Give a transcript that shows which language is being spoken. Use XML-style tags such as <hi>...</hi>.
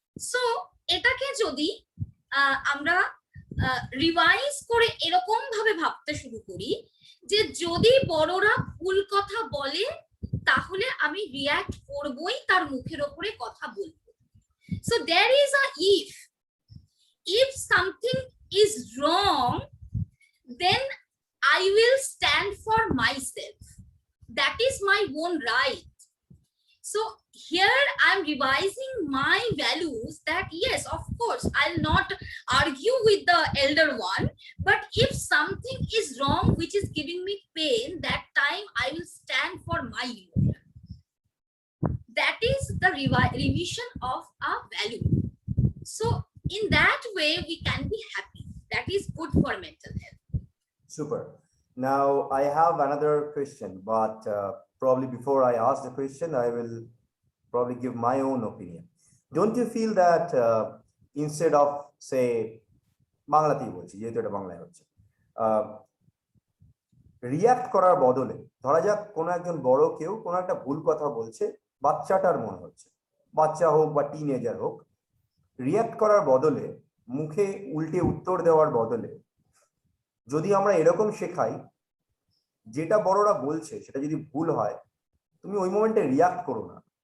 <bn>So এটাকে যদি আমরা রিভাইজ করে এরকম ভাবে ভাবতে শুরু করি যে যদি বড়রা ভুল কথা বলে তাহলে আমি রিঅ্যাক্ট করবই, তার মুখের উপরে কথা বলবো।</bn> <en>So there is a if something is wrong, then I will stand for myself. That is my own right. So here I'm revising my values that yes, of course, I'll not argue with the elder one, but if something is wrong which is giving me pain, that time I will stand for my emotion. That is the revision of a value. So in that way we can be happy. That is good for mental health. Super. Now I have another question, but probably before I ask the question, I will probably give my own opinion. Don't you feel that instead of say</en> <bn>বাংলাতেই বলছি যেহেতু এটা বাংলায় হচ্ছে react করার বদলে ধরা যাক কোনো একজন বড় কেউ কোনো একটা ভুল কথা বলছে, বাচ্চাটার মনে হচ্ছে, বাচ্চা হোক বা টিনেজার হোক, রিয়াক্ট করার বদলে মুখে উল্টে উত্তর দেওয়ার বদলে যদি আমরা এরকম শেখাই, যেটা বড়রা বলছে সেটা যদি ভুল হয় তুমি ওই মোমেন্টে রিয়াক্ট করো না।</bn>